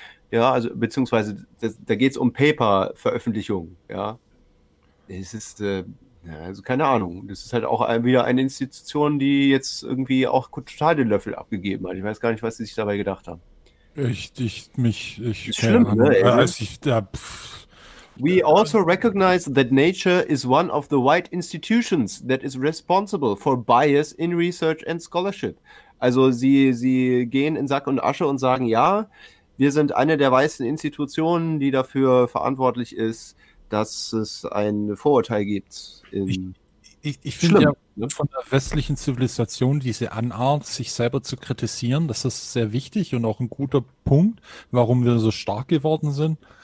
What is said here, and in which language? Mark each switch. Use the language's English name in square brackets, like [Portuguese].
[German] Ja, also beziehungsweise da geht es um Paper-Veröffentlichung. Ja, es ist, also keine Ahnung. Das ist halt auch wieder eine Institution, die jetzt irgendwie auch total den Löffel abgegeben hat. Ich weiß gar nicht, was sie sich dabei gedacht haben. Ich, Ist schlimm, keine Ahnung. ne? Als ich da. [English] We also recognize that nature is one of the white institutions that is responsible for bias in research and scholarship. [German] Also sie gehen in Sack und Asche und sagen, ja, wir sind eine der weißen Institutionen, die dafür verantwortlich ist, dass es ein Vorurteil gibt. Ich finde ja Schlimm, ne? von der westlichen Zivilisation diese Anart, sich selber zu kritisieren, das ist sehr wichtig und auch ein guter Punkt, warum wir so stark geworden sind.